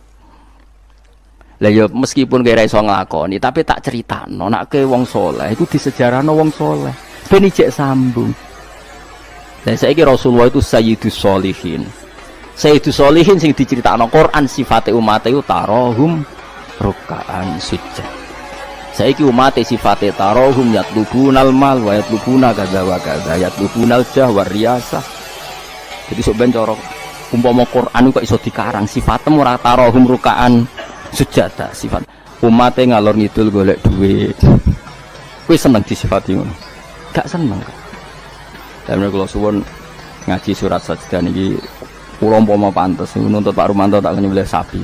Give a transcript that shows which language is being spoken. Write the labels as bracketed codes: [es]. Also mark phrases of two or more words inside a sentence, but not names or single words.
[jv] Lah ya meskipun kira iso nglakoni tapi tak critakno nek ke wong saleh iku disejarahno wong saleh ben ijek sambung. Dan saiki Rasulullah itu [ar] سيد الصالحين. سيد الصالحين [jv] sing diceritakno Quran sifate umate iku [ar] تراهم ركعا سجود. [jv] Saiki umate sifate [ar] تراهم يطلبون المال و يطلبون كذا و كذا يطلبون الجاه و رياسة. [jv] Jadi sok ben cara umpama Quran kok iso dikarang sifatem ora [ar] تراهم ركعا سجدا [jv] sifat umate ngalor ngidul golek duit. Kowe seneng disifati ngono? Gak seneng. Dan kula suwun ngaji surat Sajdah niki Kula umpama pantes nuntut Pak Rumanto tak nyembelih sapi.